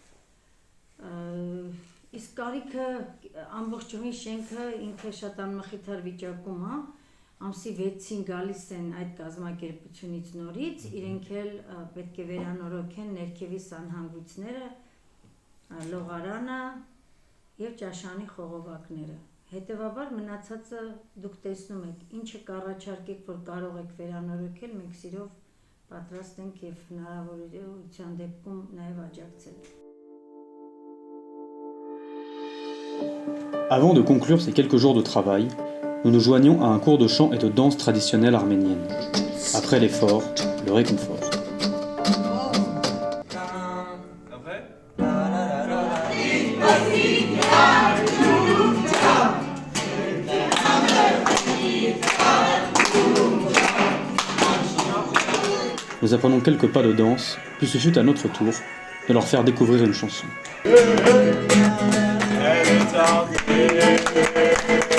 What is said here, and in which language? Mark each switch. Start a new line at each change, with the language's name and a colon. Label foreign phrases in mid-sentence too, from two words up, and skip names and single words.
Armenian: Իսկ կարիքը ամբողջովին շենքը ինքը շատ անմխիթար վիճակում է, ամսի 6-ին գալիս են այդ կազմակերպությունից նորից, իրենք էլ պետք է վերանորոգեն ներքևի սանհանգույցները, լողարանը եւ ճաշանի խողովակները։ Հետևաբար մնացածը դուք տեսնում եք, ինչը կառաջարկեք, որ կարող եք վերանորոգել, մենք սիրով պատրաստ ենք եւ հնարավորության դեպքում նաեւ աջակցել։
French: Avant de conclure ces quelques jours de travail, nous nous joignons à un cours de chant et de danse traditionnelle arménienne. Après l'effort, le réconfort. Nous apprenons quelques pas de danse, puis ce fut à notre tour de leur faire découvrir une chanson.